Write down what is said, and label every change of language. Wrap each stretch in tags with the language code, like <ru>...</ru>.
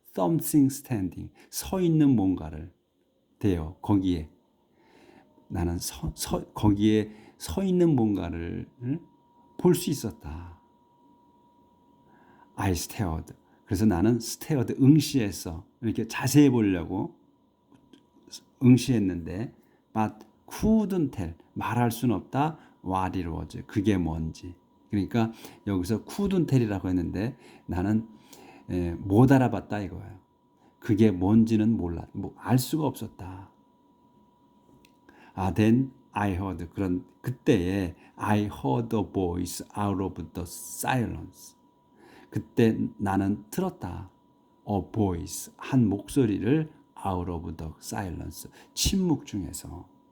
<en>something standing,</en> <ko>서 있는 뭔가를 there, 거기에 나는 거기에 서 있는 뭔가를 볼 수 있었다.</ko> <en>I stared.</en> <ko>그래서 나는 stared, 응시했어. 이렇게 자세히 보려고 응시했는데</ko> <en>but couldn't tell,</en> <ko>말할 수는 없다.</ko> <en>what it was,</en> <ko>그게 뭔지. 그러니까 여기서</ko> <en>couldn't tell</en> <ko>이라고 했는데 나는 못 알아봤다 이거예요. 그게 뭔지는 알 수가 없었다.</ko> <en>Then I heard,</en> <ko>그때에</ko> <en>I heard a voice out of the silence.</en> <ko>그때 나는 들었다.</ko> <en>A voice,</en> <ko>한 목소리를</ko> <en>out of the silence,</en> <ko>침묵 중에서.</ko>